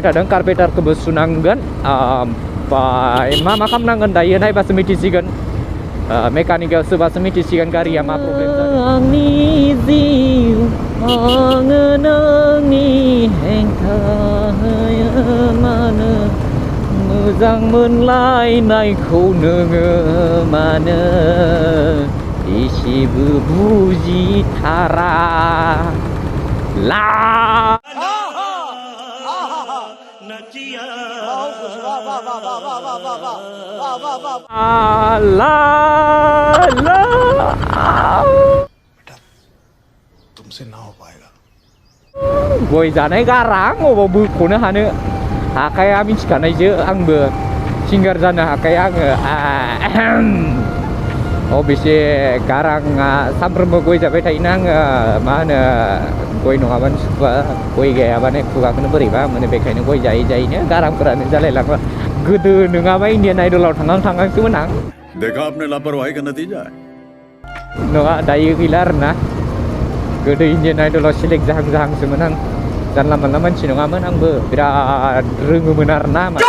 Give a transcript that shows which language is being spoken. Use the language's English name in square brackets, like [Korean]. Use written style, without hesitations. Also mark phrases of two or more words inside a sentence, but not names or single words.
[Bodo] थादों कार्पेटारखौबो सुनांगोन ओमफ्राय मा खालामनांगोन दायो नायबासो मिथिसिगोन मेकानिकआव सोबासो मिथिसिगोन गारिया मा प्रब्लेम जादों आंनि जिउ आङो नोंनि हेंथा होयो मानो मोजां मोनलायनायखौ नोङो मानो एसेबो बुजिथारा ला [Hindi] तुमसे ना हो पाएगा [Bodo] गय जानाय गारां अबाव बोख'नो हानो हाखाया मिथिखानायसो आंबो सिंगार जानो हाखाया आङो अबेसे गाराङा सानफ्रोमबो गय जाबाय थायोना आङो मा होनो गय नङाबानो सुखुआ गय गायाबानो खुगाखौनो बोरैबा मोनो बेखायनो गय जायैनो गारांफोरानो जालायलाङो गोदो नङाबा इन्डियान आइडलाव थांगांसोमोन आं [Hindi] देखा आपने लापरवाही का नतीजा है [Bodo] नङा दायो गैला आरोना गोदो इन्डियान आइडलाव सेलेक्ट जाहांसोमोन आं जानला मोनला मानसि नङामोन आंबो बिराद रोङोमोन आरोना